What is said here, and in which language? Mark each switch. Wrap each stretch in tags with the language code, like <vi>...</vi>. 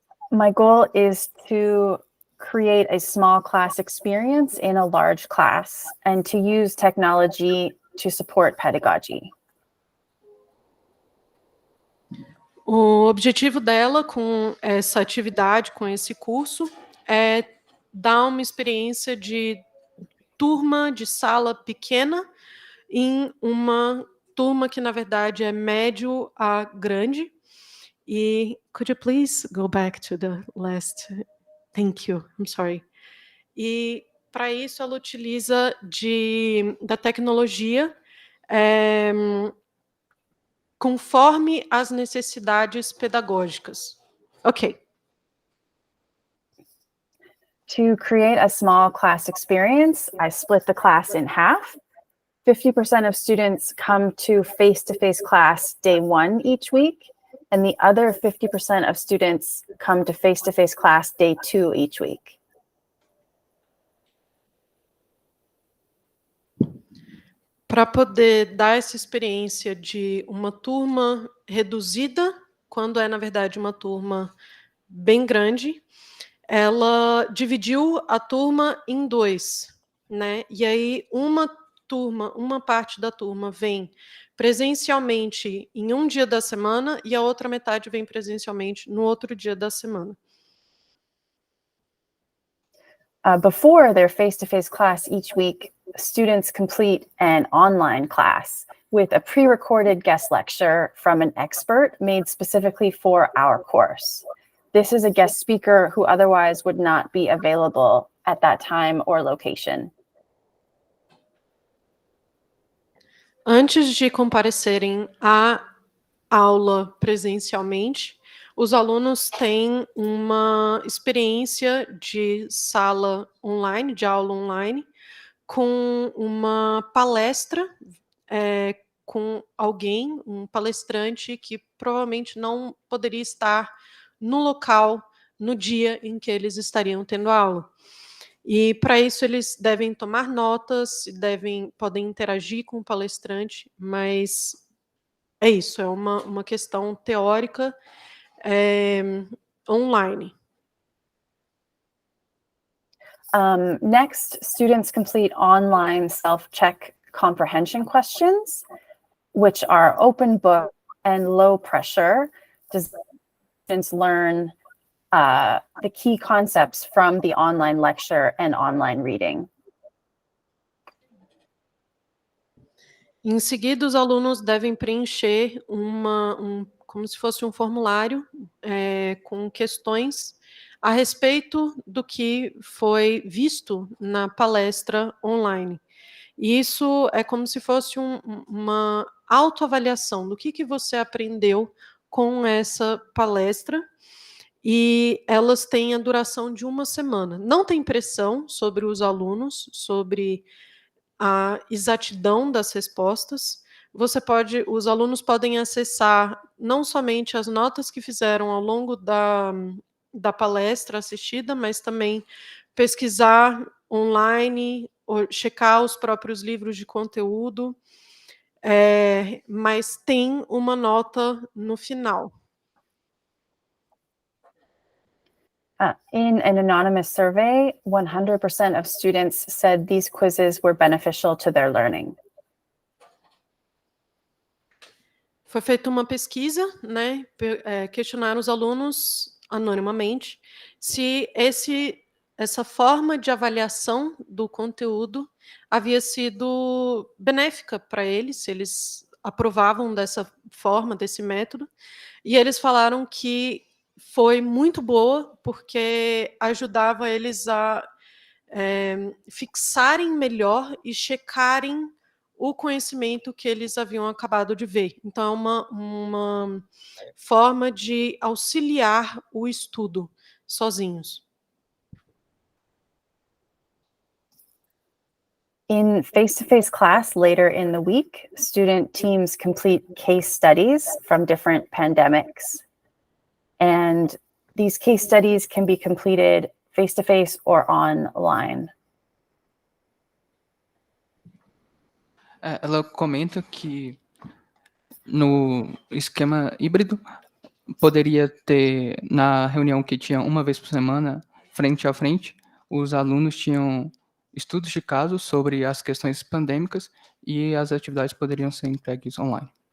<en>My goal is to create a small class experience in a large class and to use technology to support pedagogy.</en> <pt>O objetivo dela com essa atividade, com esse curso, é dar uma experiência de turma, de sala pequena, em uma turma que, na verdade, é médio a grande.</pt> <en>E could you please go back to the last? Thank you. I'm sorry.</en> <pt>E para isso ela utiliza da tecnologia conforme as necessidades pedagógicas. Ok.</pt> <en>To create a small class experience, I split the class in half. 50% of students come to face-to-face class day 1 each week, and the other 50% of students come to face-to-face class day 2 each week.</en> <pt>Para poder dar essa experiência de uma turma reduzida, quando é, na verdade, uma turma bem grande, ela dividiu a turma em 2, né? E aí uma parte da turma vem presencialmente em um dia da semana e a outra metade vem presencialmente no outro dia da semana.</pt> <en>Before their face-to-face class each week, students complete an online class with a pre-recorded guest lecture from an expert made specifically for our course. This is a guest speaker who otherwise would not be available at that time or location.</en> <pt>Antes de comparecerem à aula presencialmente, os alunos têm uma experiência de sala online, de aula online, com uma palestra com alguém, um palestrante que provavelmente não poderia estar no local no dia em que eles estariam tendo aula. E para isso eles devem tomar notas, podem interagir com o palestrante, mas é isso, é uma questão teórica online.</pt> <en>Next, students complete online self-check comprehension questions, which are open book and low pressure. Students learn the key concepts from the online lecture and online reading.</en> <pt>Em seguida, os alunos devem preencher como se fosse um formulário com questões a respeito do que foi visto na palestra online. E isso é como se fosse uma autoavaliação do que você aprendeu com essa palestra, e elas têm a duração de 1 semana. Não tem pressão sobre os alunos, sobre a exatidão das respostas, os alunos podem acessar não somente as notas que fizeram ao longo da palestra assistida, mas também pesquisar online, ou checar os próprios livros de conteúdo, mas tem uma nota no final.</pt> <en>In an anonymous survey, 100% of students said these quizzes were beneficial to their learning.</en> <pt>Foi feita uma pesquisa, né? Questionaram os alunos anonimamente se essa forma de avaliação do conteúdo havia sido benéfica para eles, se eles aprovavam dessa forma, desse método, e eles falaram que foi muito boa, porque ajudava eles a fixarem melhor e checarem o conhecimento que eles haviam acabado de ver. Então, é uma forma de auxiliar o estudo sozinhos.</pt> <en>In face-to-face class later in the week, student teams complete case studies from different pandemics. And these case studies can be completed face-to-face or online.</en> <pt>Ela comenta que no esquema híbrido poderia ter, na reunião que tinha uma vez por semana, frente a frente, os alunos tinham estudos de caso sobre as questões pandêmicas e as atividades poderiam ser entregues online.</pt>